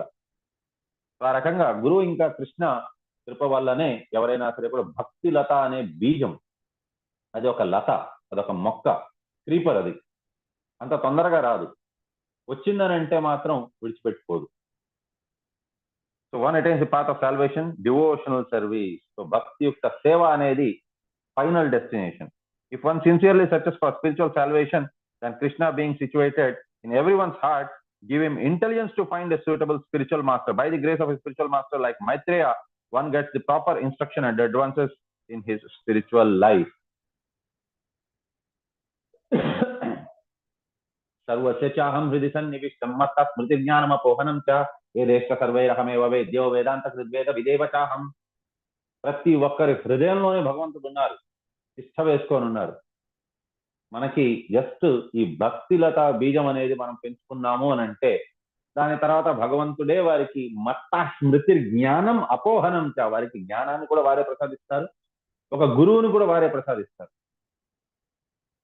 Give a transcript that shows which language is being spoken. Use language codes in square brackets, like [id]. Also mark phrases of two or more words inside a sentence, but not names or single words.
[te] ఆ రకంగా గురువు ఇంకా కృష్ణ కృప వల్లనే ఎవరైనా సరే కూడా భక్తి లత అనే బీజం, అది ఒక లత, అదొక మొక్క, క్రీపర్, అది అంత తొందరగా రాదు, వచ్చిందని అంటే మాత్రం విడిచిపెట్టుకోదు. [en] So one attains the path of salvation, devotional service. [te] సో భక్తి యొక్క సేవ అనేది [en] final destination. If one sincerely searches for spiritual salvation, then Krishna being situated in everyone's heart, give him intelligence to find a suitable spiritual master. By the grace of a spiritual master like Maitreya, one gets the proper instruction and advances in his spiritual life. [sa] सर्वस्य चाहम् हृदि सन्निविष्टम् मत्त स्मृति ज्ञानम् अपोहनम् च वेदेष्ट सर्वैरहमेव वेद्यो वेदान्त कृद्वेद विदेव चाहम्. [te] ప్రతి ఒక్కరి హృదయంలోనే భగవంతుడు ఉన్నారు, ఇష్ట వేసుకొని ఉన్నారు. మనకి జస్ట్ ఈ భక్తిలత బీజం అనేది మనం పెంచుకున్నాము అని అంటే దాని తర్వాత భగవంతుడే వారికి [sa] మత్త స్మృతి జ్ఞానం అపోహనం చ, [te] వారికి జ్ఞానాన్ని కూడా వారే ప్రసాదిస్తారు, ఒక గురువుని కూడా వారే ప్రసాదిస్తారు.